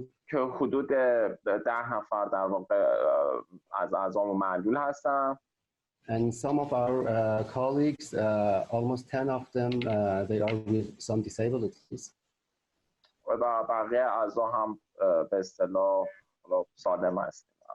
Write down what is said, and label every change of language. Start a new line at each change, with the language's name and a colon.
Persian: که حدود 10 نفر در واقع از اعضامون معلول هستن.
English: And some of our colleagues, almost 10 of them, they are with some disabilities.
Persian: و بقیه اعضا هم به اصطلاح سالم هستیم.